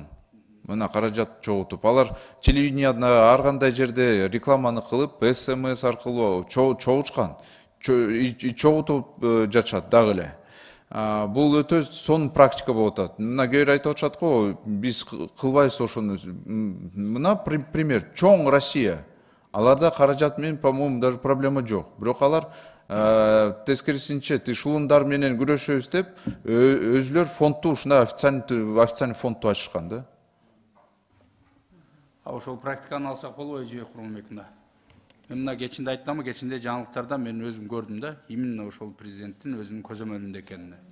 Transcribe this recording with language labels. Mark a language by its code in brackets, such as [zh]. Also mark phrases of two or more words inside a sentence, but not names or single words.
[ky] Мына каражат чогултуп, алар телевиденияда ар кандай жерде рекламаны кылып, СМС аркылуу чогулчкан, чогултуп жатышат дагы эле. Бул өтө сонун практика болуп атат. Мына кээ айтып атышат го, биз кылбайбыз ошону. Мына пример, чоң Россия. Аларда каражат менен, [ru] по-моему, даже [ky] проблема жок. Бирок алар тескерисинче тышулундар менен күрөшөбүз деп, өзүлөр фондду ушундай официальный фондду ачышкан да. Ошол практиканы алсак болбойбу же Курманбек? Мен мына кечинде айттым, кечинде жаңылыктарда мен өзүм көрдүм да, именно ошол президенттин өзүнүн көзөмөлүндө экенин.